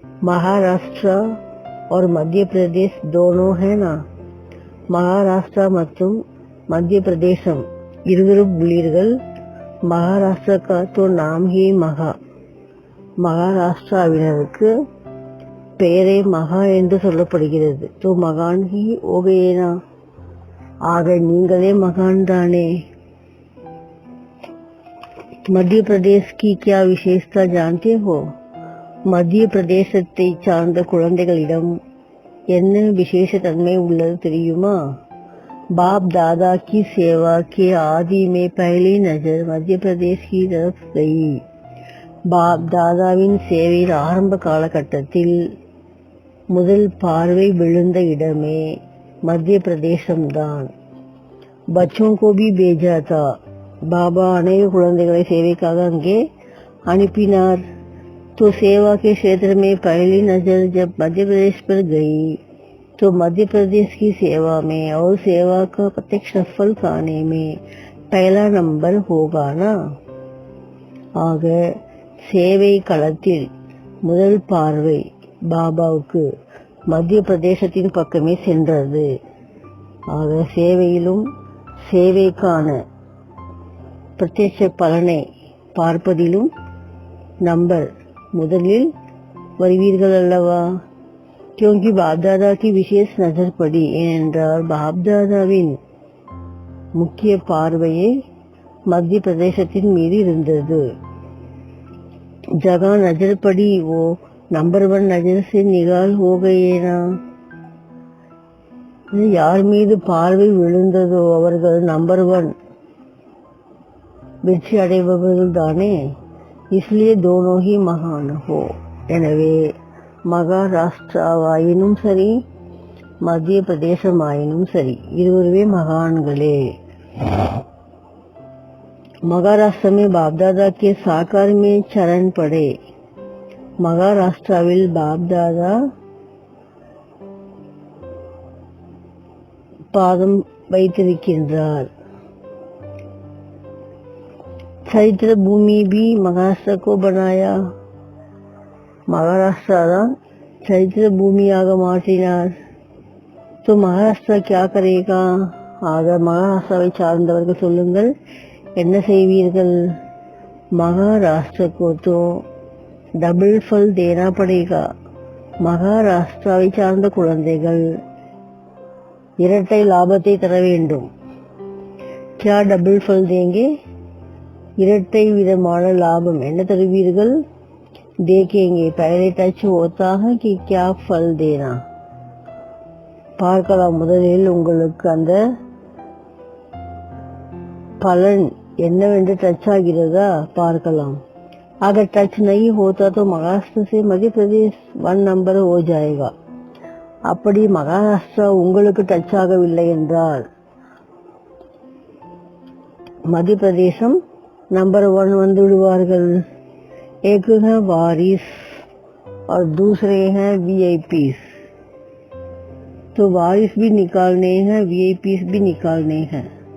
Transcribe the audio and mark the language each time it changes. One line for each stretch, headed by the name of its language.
Hindi: மகாராஷ்டிரா और मध्य प्रदेश दोनों है ना.
Tamil: மகாராஷ்டிரா மற்றும் மத்திய பிரதேசம் இருவரும் உள்ளீர்கள்.
Hindi: மகாராஷ்டிரா का तो नाम ही மகா.
Tamil: மகாராஷ்டிராவினருக்கு பெயரே மகா என்று சொல்லப்படுகிறது.
Hindi: तो மகான் ही हो गए ना.
Tamil: ஆக நீங்களே மகான் தானே.
Hindi: மத்திய பிரதேश की क्या विशेषता जानते हो?
Tamil: மத்திய பிரதேசத்தை சார்ந்த குழந்தைகளிடம் என்ன விசேஷ தன்மை உள்ளது தெரியுமா?
Hindi: बाप दादा की सेवा के आदि में पहली नजर मध्य प्रदेश की तरफ गई.
Tamil: பாப் தாதாவின் சேவையின் ஆரம்ப காலகட்டத்தில் முதல் பார்வை விழுந்த இடமே மத்திய பிரதேசம்தான்.
Hindi: बच्चों को भी भेजा था.
Tamil: பாபா அநேக குழந்தைகளை சேவைக்காக அங்கே அனுப்பினார்.
Hindi: तो सेवा के क्षेत्र में पहली नजर जब मध्य प्रदेश पर गई तो मध्य प्रदेश की सेवा में और सेवा का प्रत्यक्ष फल पाने में पहला नंबर होगा ना.
Tamil: ஆக சேவை களத்தில் முதல் பார்வை பாபாவுக்கு மத்திய பிரதேசத்தின் பக்கமே சென்றது. ஆக சேவையிலும் சேவைக்கான பிரத்யட்ச பலனை பார்ப்பதிலும் நம்பர் முதலில் வருவீர்கள் அல்லவா.
Hindi: क्योंकि बाप दादा की विशेष नजर पड़ी.
Tamil: ஏனென்றால் பாப் தாதாவின் முக்கிய பார்வையே மத்திய பிரதேசத்தின் மீது இருந்தது.
Hindi: जगह नजर पड़ी वो नंबर 1 नजर से निगाल हो गए ना.
Tamil: யார் மீது பார்வை விழுந்ததோ அவர்கள் நம்பர் 1 வெற்றி அடைபவர்கள் தானே.
Hindi: इसलिए दोनों ही महान हो.
Tamil: எனவே மகாராஷ்டிராவாயினும் சரி மத்திய பிரதேசமாயினும் சரி இருவருமே மகான்களே.
Hindi: महाराष्ट्र में बाप दादा के साकार में चरण पड़े.
Tamil: மகாராஷ்டிராவில் பாப் தாதா பாதம் வைத்திருக்கின்றார்.
Hindi: चैत्र भूमि भी महाराष्ट्र को बनाया. महाराष्ट्र
Tamil: தான் चैत्र பூமியாக மாற்றினார்.
Hindi: तो महाराष्ट्र क्या करेगा?
Tamil: ஆக மகாராஷ்டிராவை சார்ந்தவர்கள் சொல்லுங்கள், என்ன செய்வீர்கள்?
Hindi: महाराष्ट्र को तो डबल फल देना पड़ेगा.
Tamil: மகாராஷ்டிராவை சார்ந்த குழந்தைகள் இரட்டை லாபத்தை தர வேண்டும்.
Hindi: क्या डबल फल देंगे?
Tamil: இரட்டை விதமான லாபம் என்ன தருவீர்கள்?
Hindi: देखेंगे. पहले टच होता है कि क्या फल देना.
Tamil: பார்க்கலாம். முதலில் உங்களுக்கு அந்த பலன் என்னவென்று டச் ஆகிறதா பார்க்கலாம்.
Hindi: अगर टच नहीं होता तो महाराष्ट्र से मध्य प्रदेश 1 नंबर हो जाएगा.
Tamil: அப்படி மகாராஷ்டிரா உங்களுக்கு டச் ஆகவில்லை என்றால் மத்திய பிரதேசம் नंबर 1 வந்து விடுவார்கள்.
Hindi: एक है वारिस और दूसरे हैं वीआईपीस. तो वारिस भी निकालने हैं, वीआईपीस भी निकालने हैं.